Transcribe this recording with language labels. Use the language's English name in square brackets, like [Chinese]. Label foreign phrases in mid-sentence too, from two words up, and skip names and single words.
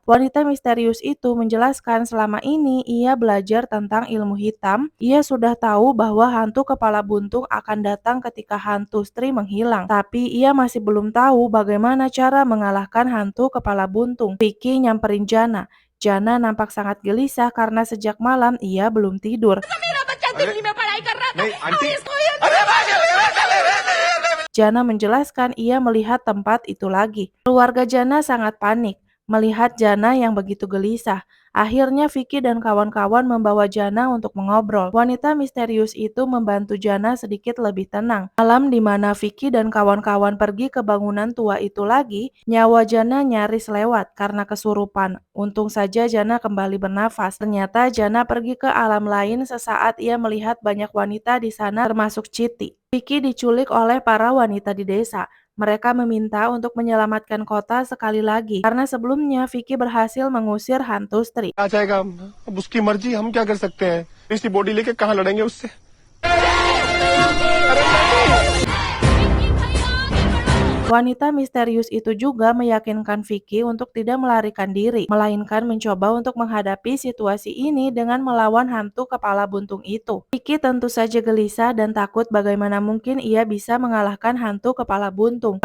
[Indonesian] Wanita misterius itu menjelaskan selama ini ia belajar tentang ilmu hitam. Ia sudah tahu bahwa hantu kepala buntung akan datang ketika hantu Stri menghilang. Tapi ia masih belum tahu bagaimana cara mengalahkan hantu kepala buntung. Vicky nyamperin Jana. Jana nampak sangat gelisah karena sejak malam ia belum tidur. [Hindi] नहीं आंटी अरे [Indonesian] Jana menjelaskan ia melihat tempat itu lagi. Keluarga Jana sangat panik melihat Jana yang begitu gelisah. Akhirnya Vicky dan kawan-kawan membawa Jana untuk mengobrol. Wanita misterius itu membantu Jana sedikit lebih tenang. Malam di mana Vicky dan kawan-kawan pergi ke bangunan tua itu lagi, nyawa Jana nyaris lewat karena kesurupan. Untung saja Jana kembali bernafas. Ternyata Jana pergi ke alam lain sesaat ia melihat banyak wanita di sana termasuk Chiti. Vicky diculik oleh para wanita di desa. Mereka meminta untuk menyelamatkan kota sekali lagi karena sebelumnya Vicky berhasil mengusir hantu Stri. [Hindi] आ जाएगा अब उसकी मर्जी हम क्या कर सकते हैं इसकी बॉडी लेके कहाँ लड़ेंगे उससे। [Indonesian] Wanita misterius itu juga meyakinkan Vicky untuk tidak melarikan diri, melainkan mencoba untuk menghadapi situasi ini dengan melawan hantu kepala buntung itu. Vicky tentu saja gelisah dan takut bagaimana mungkin ia bisa mengalahkan hantu kepala buntung.